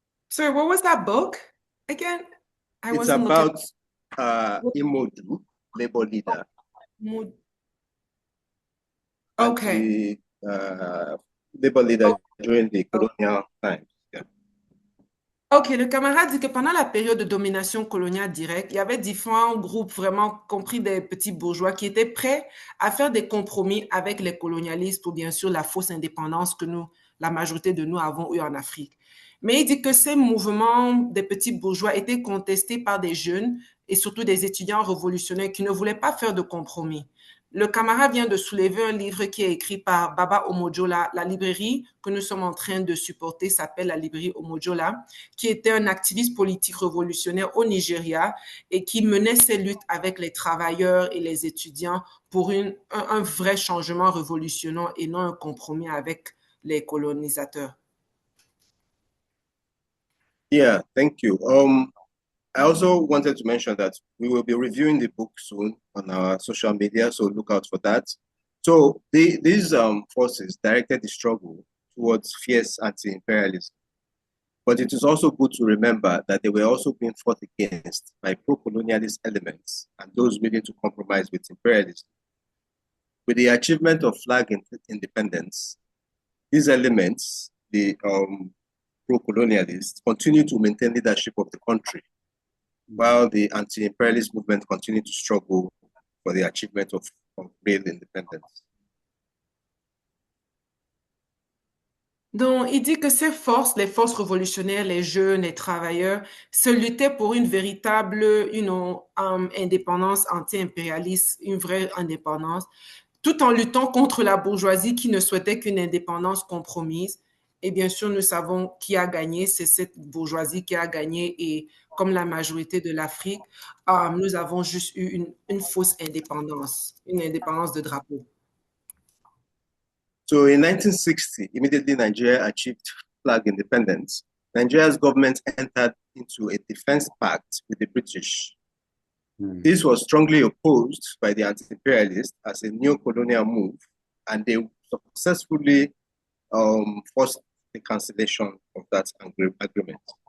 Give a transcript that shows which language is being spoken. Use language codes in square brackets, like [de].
[en] Sorry, what was that book again? It's about Imodu, labor leader. Okay. Labor leader during the colonial times. Yeah. [fr] Ok, le camarade dit que pendant la période de domination coloniale directe, il y avait différents groupes, vraiment compris des petits bourgeois, qui étaient prêts à faire des compromis avec les colonialistes pour bien sûr la fausse indépendance que la majorité de nous avons eue en Afrique. Mais il dit que ces mouvements des petits bourgeois étaient contestés par des jeunes et surtout des étudiants révolutionnaires qui ne voulaient pas faire de compromis. Le camarade vient de soulever un livre qui est écrit par Baba Omojola. La librairie que nous sommes en train de supporter s'appelle la librairie Omojola, qui était un activiste politique révolutionnaire au Nigeria et qui menait ses luttes avec les travailleurs et les étudiants pour un vrai changement révolutionnaire et non un compromis avec les colonisateurs. [en] Yeah, thank you. I also wanted to mention that we will be reviewing the book soon on our social media, so look out for that. So these forces directed the struggle towards fierce anti-imperialism. But it is also good to remember that they were also being fought against by pro-colonialist elements and those willing to compromise with imperialism. With the achievement of flag independence, these elements, the pro-colonialists, continue to maintain leadership of the country, while the anti-imperialist movement continued to struggle for the achievement of real independence. [fr] Donc, il dit que ces forces, les forces révolutionnaires, les jeunes, les travailleurs, se luttaient pour une véritable, indépendance anti-impérialiste, une vraie indépendance, tout en luttant contre la bourgeoisie qui ne souhaitait qu'une indépendance compromise. Et bien sûr, nous savons qui a gagné, c'est cette bourgeoisie qui a gagné. Et comme la majorité de l'Afrique, nous avons juste eu une fausse indépendance, une indépendance de drapeau. [en] So in 1960, immediately Nigeria achieved flag independence. Nigeria's government entered into a defense pact with the British. This was strongly opposed by the anti-imperialists as a neo-colonial move, and they successfully forced the cancellation of that agreement.